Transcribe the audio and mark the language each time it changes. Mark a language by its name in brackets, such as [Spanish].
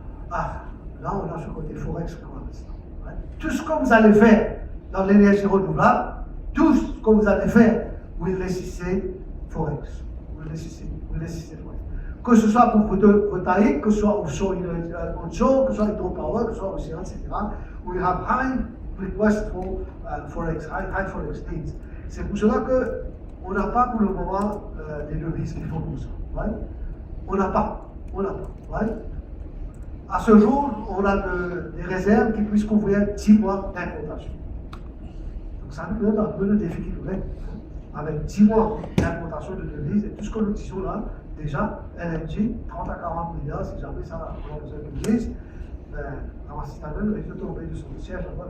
[French] Ah, là, on a ce côté Forex pour l'instant. Ouais. Tout ce que vous allez faire dans l'énergie renouvelable, tout ce que vous allez faire, vous nécessitez Forex. Vous nécessitez Forex. Que ce soit pour photovoltaïque, que ce soit offshore, onshore, que ce soit hydropower, que ce soit océan, etc. [English] We have high request for Forex, high Forex needs. [French] C'est pour cela qu'on n'a pas pour le moment des devises qu'il faut pour ça. Right? On n'a pas. Right? À ce jour, on a des réserves qui puissent couvrir 10 mois d'importation. Donc ça nous donne un peu le défi qui nous est. Avec 10 mois d'importation de devises et tout ce que nous disons là, déjà, LNG, 30 à 40 milliards, si jamais ça on a besoin de devises, dans système, il faut tomber de son siège là-bas.